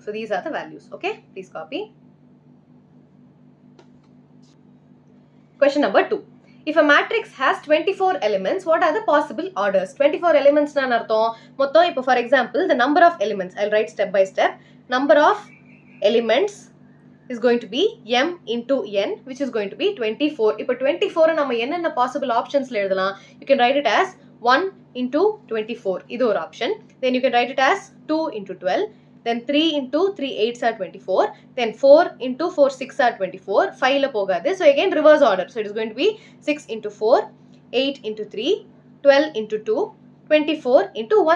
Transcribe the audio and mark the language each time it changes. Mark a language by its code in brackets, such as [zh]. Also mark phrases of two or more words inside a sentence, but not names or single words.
[en] So these are the values. Okay. Please copy. Question number 2. If a matrix has 24 elements, what are the possible orders? [ta] 24 elements னா அர்த்தம். மொத்தம் இப்போ [en] for example, the number of elements, I'll write step by step. Number of elements is going to be m into n, which is going to be 24. [ta] இப்போ 24 நாம என்ன [en] possible options [ta] ல எடுத்தலாம். [en] You can write it as 1 into 24. [ta] இது ஒரு [en] option. Then you can write it as 2 into 12. Then 3 into 3 8s are 24. Then 4 into 4 6 are 24. 5 [ta] ல போகாது. [en] So again reverse order. So it is going to be 6 into 4, 8 into 3, 12 into 2, 24 into 1.